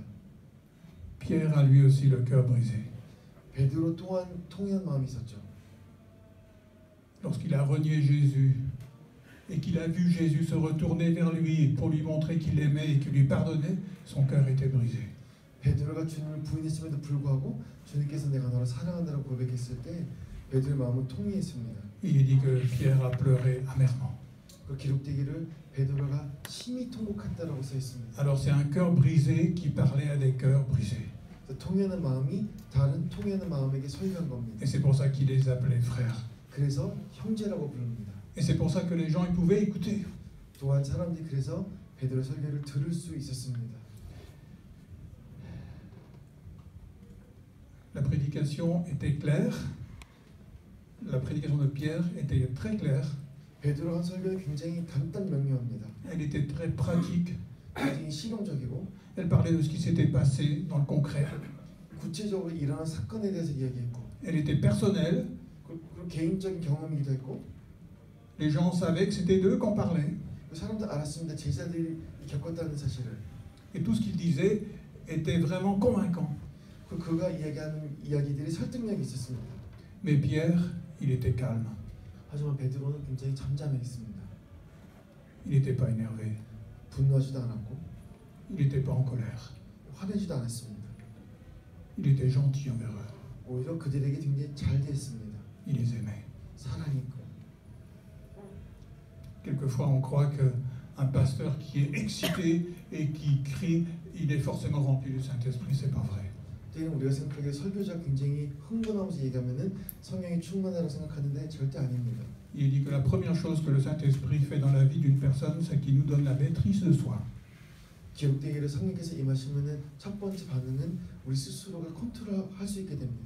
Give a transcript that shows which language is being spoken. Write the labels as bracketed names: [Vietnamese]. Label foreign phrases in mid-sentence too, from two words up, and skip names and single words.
[French] Pierre a lui aussi le cœur brisé. [Korean] 베드로 또한 통해한 마음이 있었죠. [French] Lorsqu'il a renié Jésus et qu'il a vu Jésus se retourner vers lui pour lui montrer qu'il l'aimait et qu'il lui pardonnait, son cœur était brisé. [Korean] 베드로가 주님을 부인했음에도 불구하고 주님께서 내가 너를 사랑한다고 고백했을 때 베드로의 마음은 통해했습니다. [French] Il est dit que Pierre a pleuré amèrement. [Korean] 그 기록되기를 베드로가 심히 통곡했다라고 써 있습니다. [French] Alors c'est un cœur brisé qui parlait à des cœurs brisés. [Korean] 통해하는 마음이 다른 통해하는 마음에게 설교한 겁니다. [French] Et c'est pour ça qu'il les appelait frères. [Korean] 그래서 형제라고 부릅니다. [French] Et c'est pour ça que les gens ils pouvaient écouter. [Korean] 또한 사람들이 그래서 베드로의 설교를 들을 수 있었습니다. [French] La prédication était claire. La prédication de Pierre était très claire. [Korean] 베드로 한 설교는 굉장히 간단 명료합니다. [French] Elle était très pratique. [Korean] 굉장히 실용적이고 [French] Elle parlait de ce qui s'était passé dans le concret. [Korean] 구체적으로 일어난 사건에 대해서 이야기했고 [French] Elle était personnelle. [Korean] 그리고 개인적인 경험이기도 했고 [French] Les gens savaient que c'était d'eux qu'on parlait. [Korean] 사람들 알았습니다. 제자들이 겪었다는 사실을. [French] Et tout ce qu'il disait était vraiment convaincant. [Korean] 그가 이야기하는 이야기들이 설득력이 있었습니다. [French] Mais Pierre, il était calme. [Korean] 하지만 베드로는 굉장히 잠잠했습니다. [French] Il n'était pas énervé. [Korean] 분노하지도 않았고 [French] Il n'était pas en colère. [Korean] 화내지도 않았습니다. [French] Il était gentil envers eux. [Korean] 오히려 그들에게 굉장히 잘 대했습니다. [French] Il les aimait. [Korean] 사랑이고. [French] Quelquefois, on croit qu'un pasteur qui est excité et qui crie, il est forcément rempli du Saint-Esprit. C'est pas vrai. [Korean] 때는 우리가 생각하기에 설교자 굉장히 흥분하면서 얘기하면은 성령이 충만하다고 생각하는데 절대 아닙니다. [French] Il dit que la première chose que le Saint-Esprit fait dans la vie d'une personne, c'est qu'il nous donne la maîtrise de soi. [Korean] 기록되기를 성령께서 임하시면은 첫 번째 반응은 우리 스스로가 컨트롤할 수 있게 됩니다.